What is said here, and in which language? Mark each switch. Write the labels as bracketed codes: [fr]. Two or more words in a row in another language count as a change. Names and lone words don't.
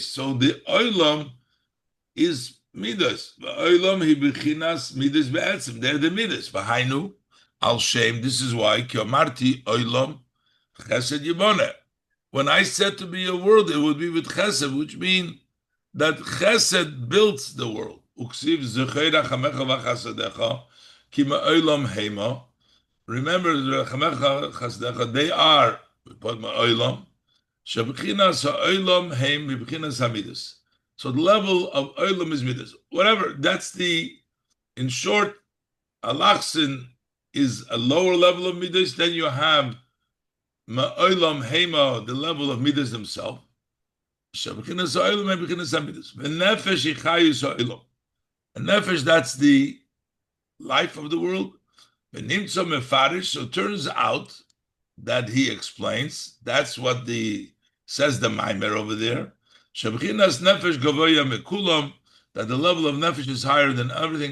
[en] So the olam is midas. [he] עולם הוא בחינת מידות בעצם. [en] They're the midas. [he] דהיינו על שם. [en] This is why [he] כי אמרתי עולם חסד יבנה. [en] When I said to be a world, it would be with chesed, which means that chesed builds the world. [he] וכתיב זכור רחמיך וחסדיך כי מעולם המה. [en] Remember, [he] רחמיך חסדיך, [en] they are ma'olam. [he] שבבחינת העולם הם בחינת המידות. [en] So the level of olam is midas. Whatever, that's in short, alachsin is a lower level of midas. Then you have [he] מעולם המה, [en] the level of midas themselves. [he] שבבחינת העולם הם בחינת המידות ונפש חיות העולם. [en] And nefesh, that's the life of the world. [he] ונמצא מפרש. [en] So it turns out that he explains, that's what says the Maimer over there. [he] שבבחינת נפש גבוה מכולם, [en] that the level of nefesh is higher than everything.